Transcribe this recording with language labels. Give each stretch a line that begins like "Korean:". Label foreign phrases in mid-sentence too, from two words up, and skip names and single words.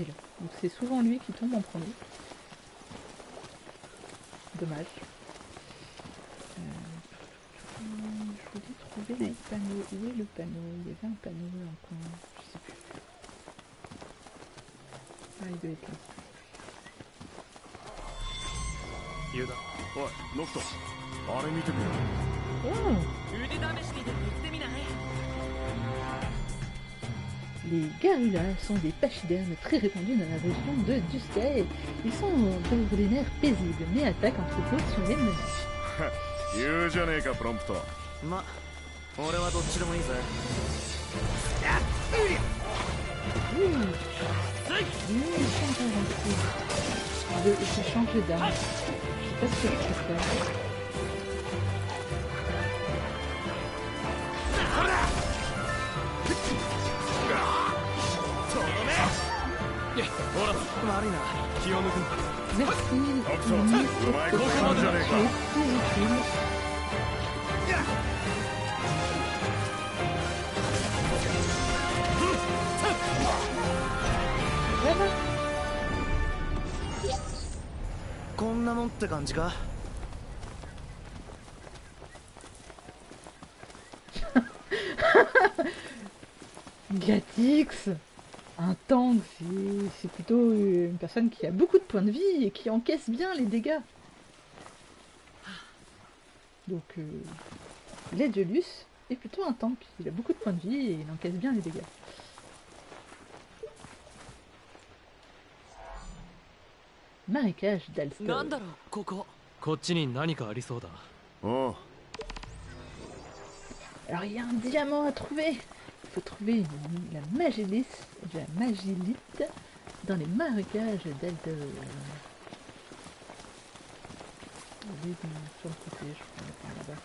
French: Donc c'est souvent lui qui tombe en premier. Dommage. Je voulais trouver le panneau. Où est le panneau? Il y avait un panneau dans le coin. Je sais plus. Ah, il doit être là.
Japanese: ユダ、おいノクト、あれ見てみろ。 Oh! 腕試しにでも行ってみない？
French: Les Garulas sont des pachydermes très répandus dans la région de Duscae. Ils sont d'ordinaire paisibles, mais attaquent en troupeau si on les menace.
Japanese: 言うじゃねえかプロンプト。ま、俺はどっちでもいいぜ。
French: Je change d'arme. Je sais pas ce que je peux faire.
Japanese: ほら、悪いな。気を抜くんだ。
French: Merci. Octo, ouais, comment ça va? Voilà.
Japanese: こんなもんって感じか？
French: Gatix, un tank, c'est plutôt une personne qui a beaucoup de points de vie et qui encaisse bien les dégâts. Donc, Ledgelus est plutôt un tank. Il a beaucoup de points de vie et il encaisse bien les dégâts. Marécage d'Alstor.
Japanese: なんだろう、ここ。こっちに何かありそうだ。おう。
French: Alors, il y a un diamant à trouver. Il faut trouver la magélite dans les marécages d'Altor. Il est sur le côté, je crois, par là-bas.